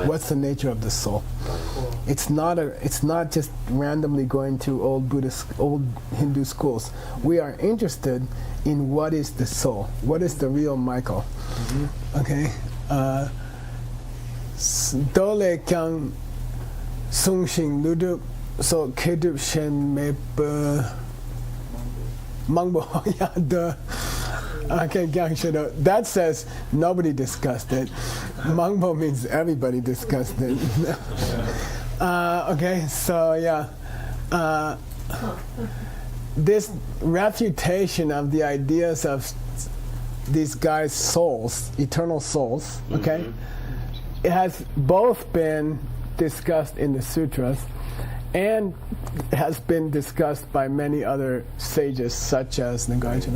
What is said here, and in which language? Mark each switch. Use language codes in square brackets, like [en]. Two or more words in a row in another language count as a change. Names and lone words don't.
[en] What's the nature of the soul? It's not just randomly going to old Hindu schools. We are interested in what is the soul. What is the real Michael? Okay? [bo] Dole kyang sungshin ludu so kedup shen mebe mangbo yada. [en] Okay, that says nobody discussed it. Mangbo means everybody discussed it. Okay, so yeah. This refutation of the ideas of these guys' souls, eternal souls, okay, it has both been discussed in the sutras and has been discussed by many other sages such as Nagarjuna.